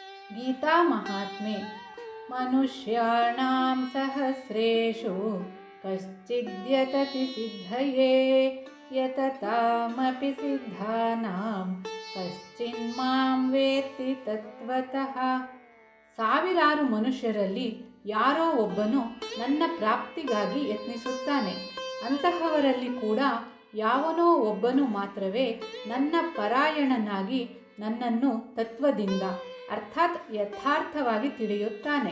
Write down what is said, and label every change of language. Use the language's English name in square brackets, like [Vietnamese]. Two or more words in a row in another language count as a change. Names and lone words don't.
[Sanskrit] गीतामहात्म्ये मनुष्याणां सहस्रेषु कश्चिद्यतति सिद्धये यततामपि सिद्धानां कश्चिन्मां वेत्ति तत्त्वतः. [Kannada] ಸಾವಿರಾರು ಮನುಷ್ಯರಲ್ಲಿ ಯಾರೋ ಒಬ್ಬನು ನನ್ನ ಪ್ರಾಪ್ತಿಗಾಗಿ ಯತ್ನಿಸುತ್ತಾನೆ. ಅಂತಹವರಲ್ಲಿ ಕೂಡ ಯಾವನೋ ಒಬ್ಬನು ಮಾತ್ರವೇ ನನ್ನ ಪರಾಯಣನಾಗಿ ನನ್ನನ್ನು ತತ್ವದಿಂದ ಅರ್ಥಾತ್ ಯಥಾರ್ಥವಾಗಿ ತಿಳಿಯುತ್ತಾನೆ.